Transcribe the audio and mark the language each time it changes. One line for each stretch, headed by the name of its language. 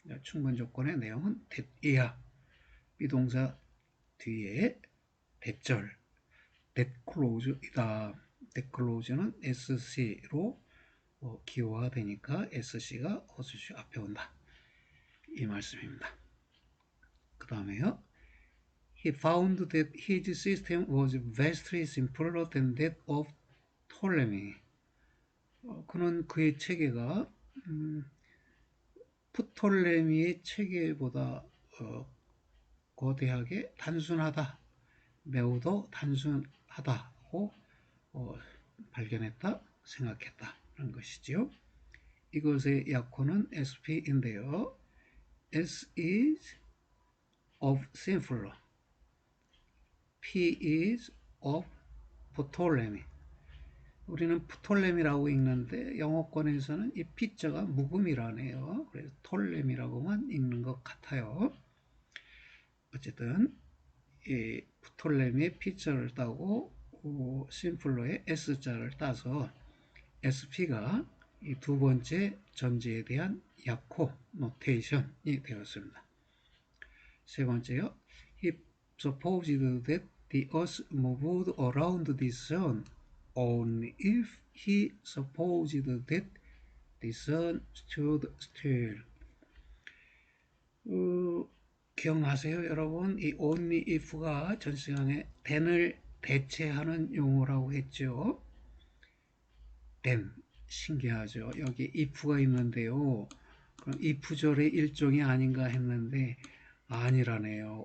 Korean: 충분 조건의 내용은 that 이하 비동사 뒤에 대절 that clause이다. that clause는 SC로 기호가 되니까 SC가 호수주 앞에 온다. 이 말씀입니다. 그 다음에요.
English: He found that his system was vastly simpler than that of Ptolemy.
Korean: 그는 그의 체계가 프톨레미의 체계보다 거대하게 단순하다. 매우도 단순하다고 발견했다, 생각했다 라는 것이지요. 이것의 약호는 SP인데요.
English: S is of simpler. P is of Ptolemy.
Korean: 우리는 프톨레미라고 읽는데 영어권에서는 이 P자가 묵음이라네요. 그래서 톨레미라고만 읽는 것 같아요. 어쨌든 이 프톨레미의 P자를 따고 심플러의 S자를 따서 SP가 이 두 번째 전제에 대한 약호 노테이션이 되었습니다. 세 번째요.
English: He supposed that the earth moved around the sun only if he supposed that the sun stood still.
Korean: 기억나세요, 여러분? 이 only if가 전 시간에 then을 대체하는 용어라고 했죠. then 신기하죠. 여기 if가 있는데요. 그럼 if절의 일종이 아닌가 했는데 아니라네요.